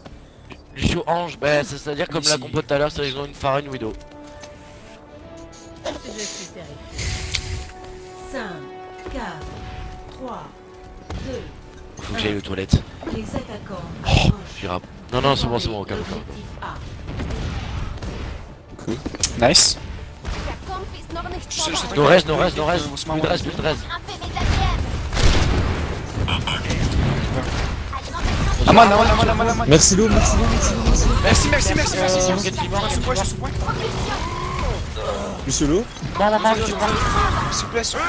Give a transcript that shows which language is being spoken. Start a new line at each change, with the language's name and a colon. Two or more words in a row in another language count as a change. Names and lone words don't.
French: Lucio Ange, bah, c'est-à-dire comme la compo tout à l'heure, c'est qu'ils ont une Pharah, une Widow. Je suis terrifié. 5, 4, 3, 2. Faut que j'aille aux toilettes. Les attaquants approchent. J'irai. Non, c'est bon, calme. Objectif A. Nice.
German: Der Kampf ist noch nicht
French: Je sais
German: vorbei.
French: pas- Nord-Est, On se met en Plus de reste. Rampe mes alliés. Ah, man. Merci Lou, merci Lou. Merci. Sous Point, sous point. Monsieur Lou. S'il vous plaît.